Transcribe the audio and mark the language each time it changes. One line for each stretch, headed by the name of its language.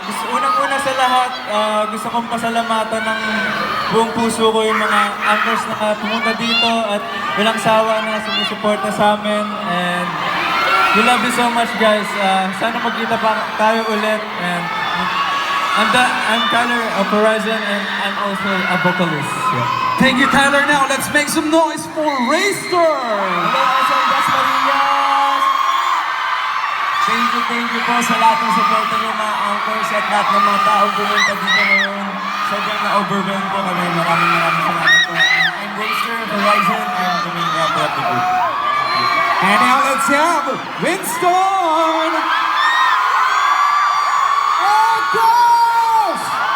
Filipino: Unang-una sa lahat, gusto kong pasalamatan ng buong puso ko yung mga anchors na pumunta dito at walang sawa na sumusuporta sa amin.
English: And we love you so much, guys.
Filipino: Sana magkita pa tayo ulit.
English: And I'm Kyler of Horizon, and I'm also a vocalist. Yeah. Thank you, Kyler. Now, let's make some noise for Raystar! Hello, SM Dasmariñas! Thank you
Filipino: po sa lahat ng suporta niyo mga anchors at lahat ng mga taong pumunta dito ngayon. Sobrang na-overwhelm po kami. Maraming salamat po.
English: I'm Raystar of Horizon and the main rapper of the group. And now let's have Winston! Oh, gosh!